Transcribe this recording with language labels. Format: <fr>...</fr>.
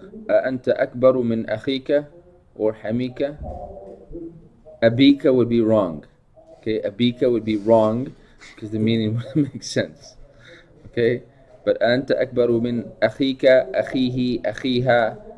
<ar>أنت أكبر من أخيك or حميك.</ar> <en>أبيك would be wrong. Okay, Abika would be wrong because the meaning wouldn't make sense. Okay, but</en> <ar>أنت أكبر من أخيك أخيه أخيها.</ar>